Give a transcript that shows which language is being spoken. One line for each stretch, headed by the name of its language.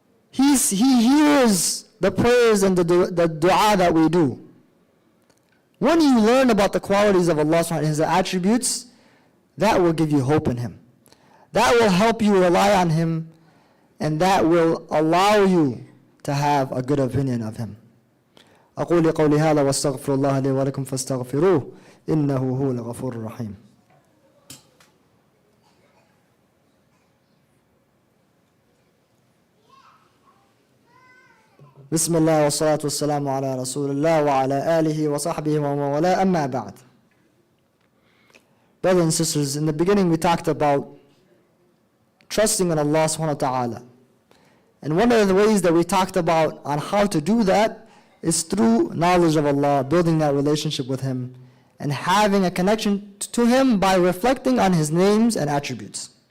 English: He hears the prayers and the dua that we do. When you learn about the qualities of Allah subhanahu wa ta'ala and His attributes, that will give you hope in Him. That will help you rely on Him, and that will allow you to have a good opinion of Him.
Arabic: أقول قولي هذا واستغفر الله لي ولكم فاستغفروه إنه هو الغفور الرحيم. بسم الله والصلاة والسلام على رسول الله وعلى آله وصحبه ومن والاه أما بعد.
English: Brothers and sisters, in the beginning we talked about trusting in Allah subhanahu wa ta'ala. And one of the ways that we talked about on how to do that is through knowledge of Allah, building that relationship with Him, and having a connection to Him by reflecting on His names and attributes.